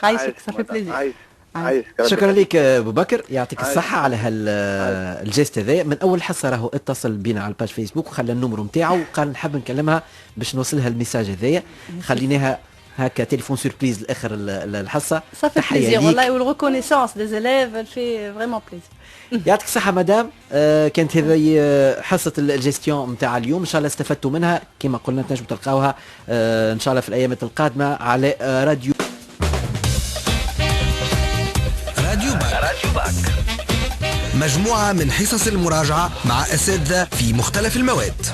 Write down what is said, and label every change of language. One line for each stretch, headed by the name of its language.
Arabic: عايشك صافي بليزير. شكرا لك ابو بكر يعطيك الصحه على الجيست هذا. من اول حصه راهو اتصل بينا على الباج فيسبوك وخلى النمرو نتاعو وقال نحب نكلمها باش نوصلها الميساج هذايا. خليناها هكا تليفون سوربريز لاخر الحصه.
French: Ça fait plaisir والله والreconnaissance des élèves elle fait vraiment plaisir.
Arabic: يعطيك الصحة مدام. كانت هذه حصة الجيستيون نتاع اليوم، إن شاء الله استفدتوا منها كما قلنا تنجموا تلقاوها إن شاء الله في الأيام القادمة على راديو باك. مجموعة من حصص المراجعة مع أساتذة في مختلف المواد.